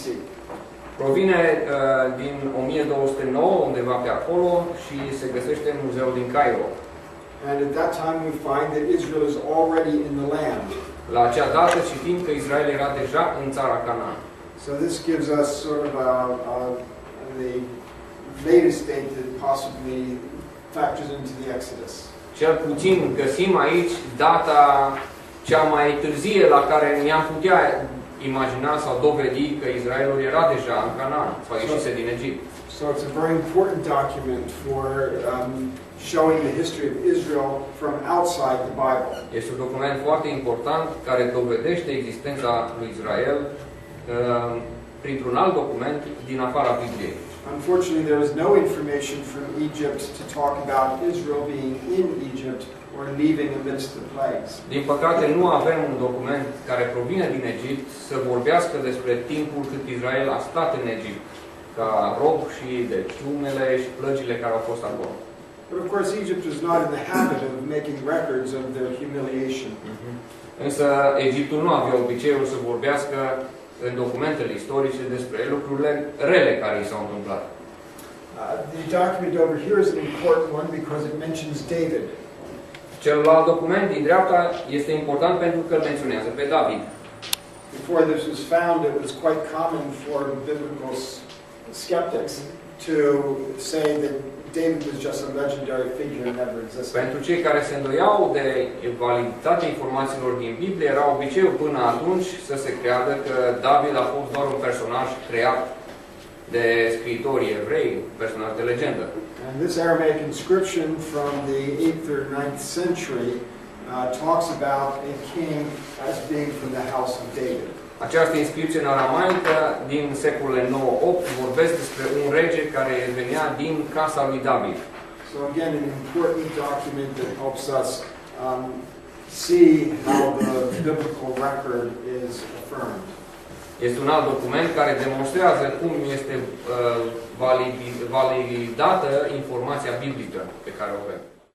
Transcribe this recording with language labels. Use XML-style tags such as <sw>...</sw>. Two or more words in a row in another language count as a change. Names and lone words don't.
<ro>Provine din 1209, undeva pe acolo, și se găsește în muzeul din Cairo.</ro> <en>And at that time we find that Israel is already in the land.</en> <ro>La acea dată citim că Israel era deja în țara Canaan.</ro> <en>So this gives us sort of the latest date that possibly factors into the Exodus.</en> <ro>Cel puțin găsim aici data cea mai târzie la care ne-am putea imagina sau dovedi că Israelul era deja în Canaan, sau ieșise din Egipt.</ro> <en>So it's a very important document for showing the history of Israel from outside the Bible.</en> <ro>Este un document foarte important care dovedește existența lui Israel printr-un alt document din afara Bibliei.</ro> <en>Unfortunately, there is no information from Egypt to talk about Israel being in Egypt or leaving amidst the plagues.</en> <ro>Din păcate, nu avem un document care provine din Egipt să vorbească despre timpul cât Israel a stat în Egipt, ca rob și de ciumele și plăgile care au fost acolo.</ro> <en>But of course, Egypt was not in the habit of making records of their humiliation.</en> <ro>Însă Egiptul nu avea obiceiul să vorbească în documentele istorice despre lucrurile rele care i s-au întâmplat.</ro> <en>The document over here is an important one because it mentions David.</en> <ro>Celălalt document din dreapta este important pentru că îl menționează pe David.</ro> <en>Before this was found, it was quite common for biblical skeptics to say that David was just a legendary figure and never existed.</en> <ro>Pentru cei care se îndoiau de validitatea informațiilor din Biblie, era obiceiul până atunci să se creadă că David a fost doar un personaj creat de scriitorii evrei, personaj de legendă.</ro> <en>And this Aramaic inscription from the 8th or 9th century talks about a king as being from the house of David.</en> <ro>Această inscripție în aramaică din secolele 9-8 vorbesc despre un rege care venea din casa lui David.</ro> <en>So again, an important document that helps us see how the biblical record is affirmed.</en> <ro>Este un alt document care demonstrează cum este validată informația biblică pe care o avem.</ro>